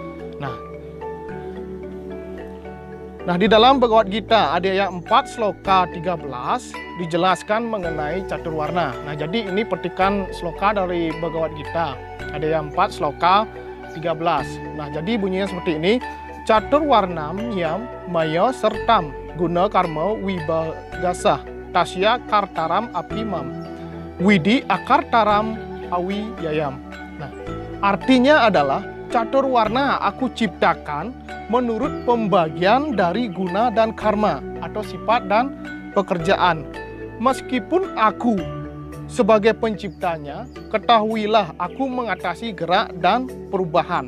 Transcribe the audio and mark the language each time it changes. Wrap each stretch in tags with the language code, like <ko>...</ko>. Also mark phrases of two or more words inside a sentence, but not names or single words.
<id>Nah, di dalam Bhagavad Gita Adhyaya 4 sloka 13 dijelaskan mengenai catur warna. Nah, jadi ini petikan sloka dari Bhagavad Gita Adhyaya 4 sloka 13. Nah, jadi bunyinya seperti ini.</id> <sa>Catur warnam yam maya sertam guna karma wibagasah tasya kartaram apimam widi akartaram awi yayam.</sa> <id>Nah, artinya adalah catur warna aku ciptakan menurut pembagian dari guna dan karma atau sifat dan pekerjaan. Meskipun aku sebagai penciptanya, ketahuilah aku mengatasi gerak dan perubahan.</id>